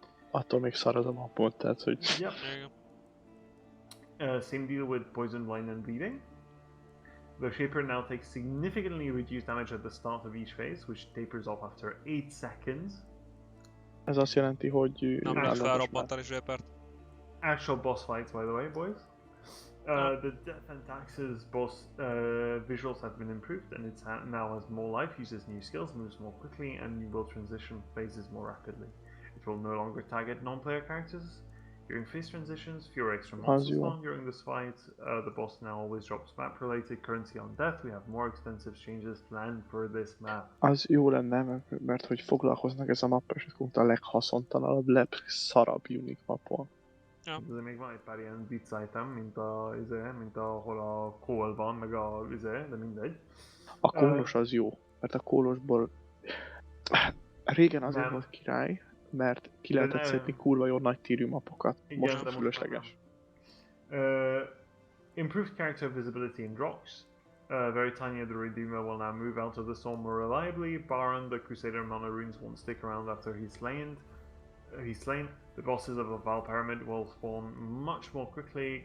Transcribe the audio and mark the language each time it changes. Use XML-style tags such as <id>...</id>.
<hu>Attól még szarad a mapot, tehát hogy...</hu> <en>Yep. Same deal with Poison, Blind and Bleeding. The Shaper now takes significantly reduced damage at the start of each phase, which tapers off after 8 seconds.</en> <hu>Ez azt jelenti, hogy... Nem lehet felrobbantani Shapert.</hu> <en>Actual boss fights, by the way, boys. The Death and Taxes boss visuals have been improved, and it now has more life, uses new skills, moves more quickly, and will transition phases more rapidly. It will no longer target non-player characters. During phase transitions, fewer extra monsters spawn during this fight. The boss now always drops map-related currency on death. We have more extensive changes planned for this map.</en> <hu>Az jó lenne, mert hogy foglalkoznak ez a mappal, és ez a leghaszontalanabb, legszarabb unique mapon. Ja. De még van egy pár ilyen vicc item, mint ahol a kól van, meg a de mindegy. A kólos az jó, mert a kólosból... Régen azért volt király, mert ki lehetett szedni kurva jó nagy tírű mapokat. Most nem fölösleges.</hu> <en>Improved character visibility in rocks. Very tiny the Redeemer will now move out of the storm more reliably. Baron, the Crusader mana runes won't stick around after he's slain. The bosses of the Val Pyramid will spawn much more quickly.</en>